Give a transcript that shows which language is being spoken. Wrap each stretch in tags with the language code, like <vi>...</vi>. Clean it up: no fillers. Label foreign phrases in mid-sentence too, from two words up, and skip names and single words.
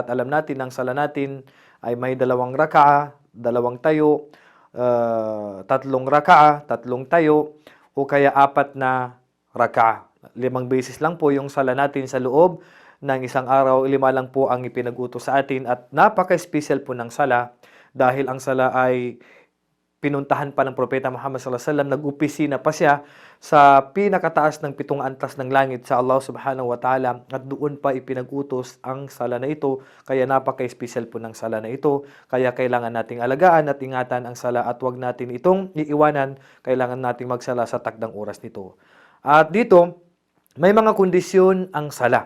<tl>At alam natin, ang sala natin ay may 2 raka'a, 2 tayo, 3 raka'a, 3 tayo, o kaya 4 na raka'a. 5 beses lang po yung sala natin sa loob ng isang araw. 5 lang po ang ipinag-utos sa atin. At napaka-special po ng sala dahil ang sala ay pinuntahan pa ng Propeta Muhammad</tl> <ar>صلى الله عليه وسلم,</ar> <tl>nag-opisina pa siya sa pinakataas ng 7 antas ng langit sa Allah</tl> <ar>سبحانه وتعالى,</ar> <tl>at doon pa ipinag-utos ang sala na ito. Kaya napaka-special po ng sala na ito. Kaya kailangan nating alagaan at ingatan ang sala at wag natin itong iiwanan. Kailangan nating magsala sa takdang oras nito. At dito, may mga kondisyon ang sala.</tl>